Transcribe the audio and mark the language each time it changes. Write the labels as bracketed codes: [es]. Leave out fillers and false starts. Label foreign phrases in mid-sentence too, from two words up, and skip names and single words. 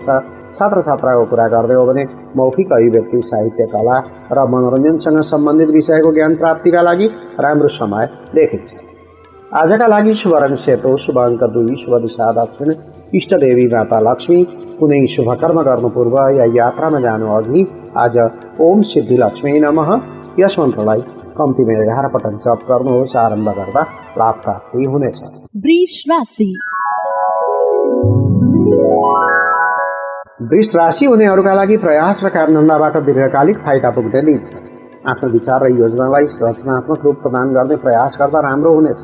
[ne] छात्र छात्राको कुरा गर्दै हो भने मौखिक अभिव्यक्ति, साहित्य, कला र मनोरञ्जनसँग सम्बन्धित विषयको ज्ञान प्राप्तिका लागि राम्रो समय देखिन्छ। आजका लागि शुभ रङ सेतो, शुभ अङ्क 2, शुभ दिशा दक्षिण, इष्ट देवी माता लक्ष्मी। कुनै शुभ कर्म गर्नु पूर्व या यात्रामा जानु अघि आज [sa] ओम सिद्धि लक्ष्मी नमः [ne] यस मन्त्रलाई कम्तीमा 11 पटक जप गर्नुहोस्। आरम्भ गर्दा लाभ प्राप्ति हुनेछ। वृष राशि वृष राशि हुनेहरूका लागि प्रयास र कामधन्दाबाट दीर्घकालिक फाइदा पुग्ने दिन छ। आफ्नो विचार र योजनालाई रचनात्मक रूप प्रदान गर्ने प्रयास गर्दा राम्रो हुनेछ।